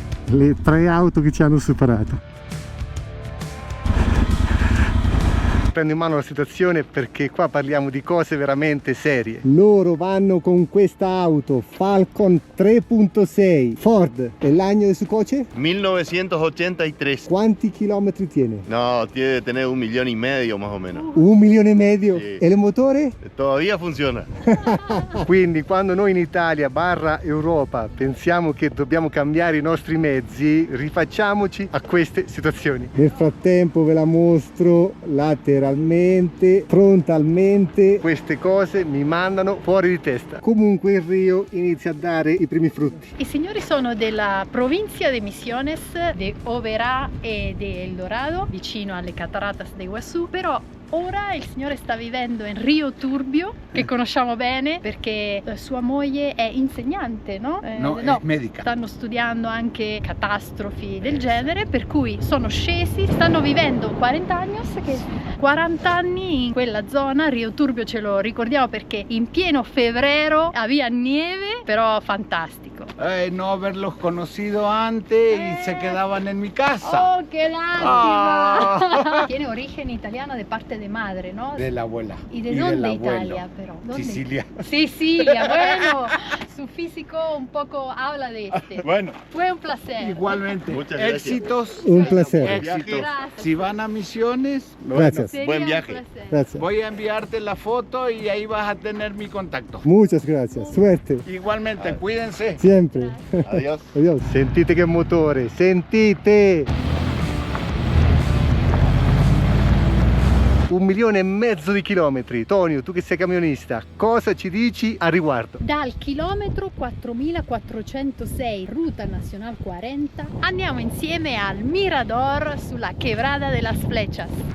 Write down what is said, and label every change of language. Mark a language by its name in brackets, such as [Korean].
[Italian] Le 3 auto che ci hanno superato. Prendo in mano la situazione perché qua parliamo di cose veramente serie. Loro vanno con questa auto Falcon 3.6 Ford. E l'anno di [Spanish] su coche? [Italian] 1983. Quanti chilometri tiene? [Spanish] No, tiene de tener 1,5 milioni más o menos. [Italian] 1,5 milioni? Sì. E il motore? [Spanish] Todavía funciona. [Italian] Quindi quando noi in Italia / Europa pensiamo che dobbiamo cambiare i nostri mezzi, rifacciamoci a queste situazioni. Nel frattempo ve la mostro lateralmente, frontalmente. Queste cose mi mandano fuori di testa. Comunque il Rio inizia a dare i primi frutti. I signori sono della provincia de Misiones, de Oberá e de El Dorado, vicino alle Cataratas de Iguazú, però ora il signore sta vivendo in Rio Turbio, che conosciamo bene perché sua moglie è insegnante, no? No, è medica. Stanno studiando anche catastrofi del genere, per cui sono scesi, stanno vivendo 40 anni in quella zona. Rio Turbio ce lo ricordiamo perché in pieno febbraio [Spanish] había nieve, [Italian] però fantastico. [Spanish] No haberlos conocido antes y se quedaban en mi casa. Oh, qué lástima. Tiene origen italiano de parte de madre, ¿no? De la abuela. ¿Y de dónde Italia, pero? ¿Dónde? Sicilia. Sicilia, bueno, su físico un poco habla de este. Bueno, fue un placer. Igualmente. Muchas gracias. Éxitos. Un placer. Éxitos. Gracias. Si van a Misiones, Gracias. Sería Buen un viaje. placer. Gracias. voy a enviarte la foto y ahí vas a tener mi contacto. Muchas gracias. Suerte. Igualmente, cuídense. Sempre. Adiós. Adios. [Italian] Sentite che motore, sentite! 1,5 milioni di chilometri. Tonio, tu che sei camionista, cosa ci dici a riguardo? Dal chilometro 4406, ruta nazionale 40, andiamo insieme al Mirador sulla Quebrada de las Flechas.